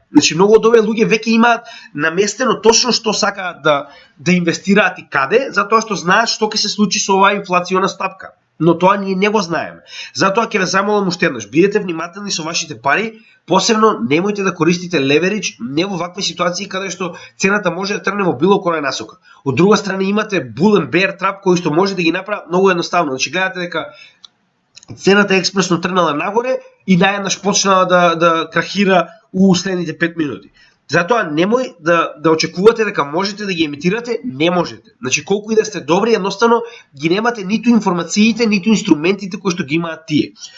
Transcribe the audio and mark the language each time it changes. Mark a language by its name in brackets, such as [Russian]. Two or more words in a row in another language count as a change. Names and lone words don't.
[Macedonian] Значи, многу од овие луѓе веќе имаат наместено точно што сакаат да инвестираат и каде, затоа што знаат што ќе се случи со оваа инфлациона стапка. Но тоа ние не го знаеме. Затоа ќе ве замолам уште еднаш, бидете внимателни со вашите пари, посебно немојте да користите леверидж не во вакви ситуации каде што цената може да тргне во било која насока. Од друга страна имате [English] bull and bear trap [Macedonian] кои што може да ги направат многу едноставно. Значи гледате дека цената експресно тргнала нагоре и наеднаш почнала да крахира у следните 5 минути. Затоа немој да очекувате дека можете да ги емитирате, не можете. Значи колку и да сте добри, едноставно ги немате ниту информациите, ниту инструментите кои што ги имаат тие.